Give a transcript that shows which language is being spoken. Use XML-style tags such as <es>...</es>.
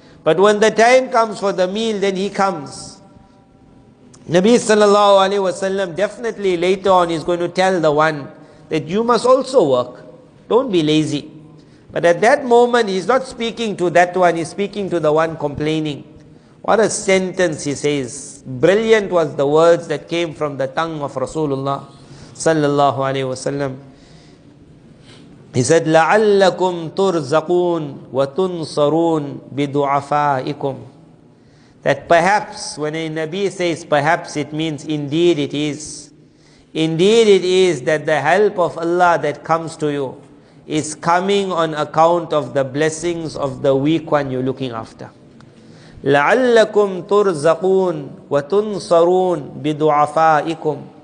<en>But when the time comes for the meal, then he comes. Nabi sallallahu alaihi wasallam definitely later on is going to tell the one that you must also work. Don't be lazy. But at that moment, he's not speaking to that one, he's speaking to the one complaining. What a sentence he says. Brilliant was the words that came from the tongue of Rasulullah sallallahu alaihi wasallam. He said,</en> <ar>لَعَلَّكُمْ تُرْزَقُونَ وَتُنْصَرُونَ بِدُعَفَائِكُمْ.</ar> <en>That perhaps, when a Nabi says perhaps, it means indeed it is. Indeed it is that the help of Allah that comes to you is coming on account of the blessings of the weak one you're looking after.</en> <ar>لَعَلَّكُمْ تُرْزَقُونَ وَتُنْصَرُونَ بِدُعَفَائِكُمْ.</ar>